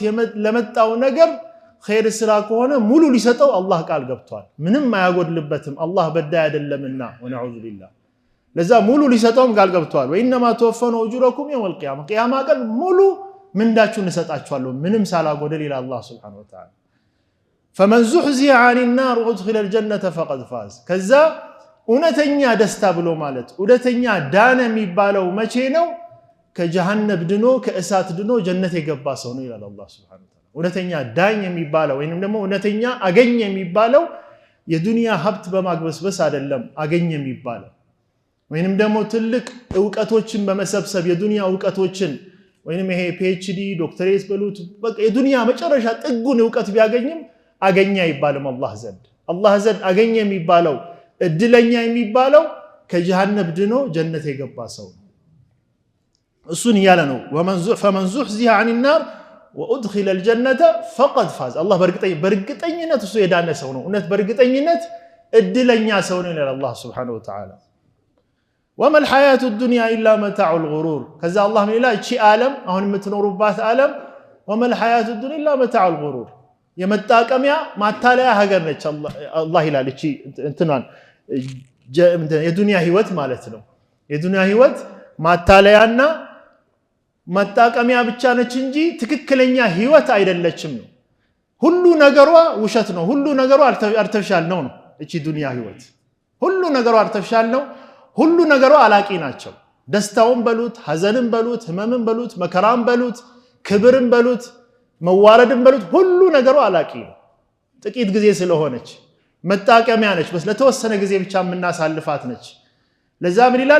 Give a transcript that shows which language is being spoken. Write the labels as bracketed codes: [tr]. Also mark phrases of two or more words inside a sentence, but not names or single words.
[am] ለመጣው ነገር ኸይር ስራ ከሆነ ሙሉ ሊሰጠው አላህ ቃል ገብቷል። ምንም አያጎድልበትም አላህ በዳይ አይደለምና [ar] ونعوذ بالله። [am] ለዛ ሙሉ ሊሰጠውም ቃል ገብቷል። [ar] وإنما توفون أجوركم يوم القيامة [am] ቂያማ ቀን ሙሉ ምንዳችሁን እሰጣችኋለሁ ምንም ሳላጎድል ይላል አላህ [ar] سبحانه وتعالى። فمن زحزح عن النار وادخل الجنة فقد فاز። [am] ከዛ እውነተኛ ደስታ ብሎ ማለት እውነተኛ ዳነ የሚባለው መቼ ነው? ከጀሃነም ድኖ ከእሳት ድኖ ጀነት የገባ ሰው ነው ይላል አላህ [ar] سبحانه وتعالى። [am] እውነተኛ ዳኝ የሚባለው ወይንም ደግሞ እውነተኛ አገኘ የሚባለው የዱንያ ሀብት በማግበስበስ አይደለም አገኘ የሚባለው ወይንም ደግሞ ትልቅ ዕውቀቶችን በመሰብሰብ የዱንያ ዕውቀቶችን ወይንም ይሄ PhD ዶክተሬት በሉት በቃ የዱንያ መጨረሻ ጥጉን ዕውቀት ቢያገኝም አገኘ አይባልም አላህ ዘንድ አገኘ የሚባለው እድለኛ የሚባለው ከጀሃነም ድኖ ጀነት የገባ ሰው ነው። እሱን ያለ ነው [ar] فمن زحزح عن النار وادخل الجنه فقد فاز الله [am] በርግጠኝነት እሱ የዳነ ሰው ነው እውነት በርግጠኝነት እድለኛ ሰው ነው ይላል አላህ [ar] سبحانه وتعالى። وما الحياه الدنيا الا متاع الغرور [am] ከዛ አላህ ምን ይላል? እቺ ዓለም አሁን የምትኖሩባት ዓለም [ar] وما الحياه الدنيا الا متاع الغرور [am] የመጣቀሚያ ማታለያ ሀገር ነች አላህ ይላል። እቺ እንትናን የዱንያ ህይወት ማለት ነው። የዱንያ ህይወት ማታለያና መጣቀሚያ ብቻ ነች እንጂ ትክክለኛ ህይወት አይደለችም ነው። ሁሉ ነገሯ ውሸት ነው። ሁሉ ነገሯ አርተፊሻል ነው። እቺ ዱንያ ህይወት ሁሉ ነገሯ አርተፊሻል ነው። ሁሉ ነገሯ አላቂ ናቸው። ደስታውን በሉት ሐዘንን በሉት ህመምን በሉት መከራን በሉት ክብርን በሉት መዋረድን በሉት ሁሉ ነገሯ አላቂ ነው። ጥቂት ጊዜ ስለሆነች መጣቀሚያ ነች። በስ ለተወሰነ ጊዜ ብቻ የምናሳልፋት ነች። ለዛ ምን ይላል?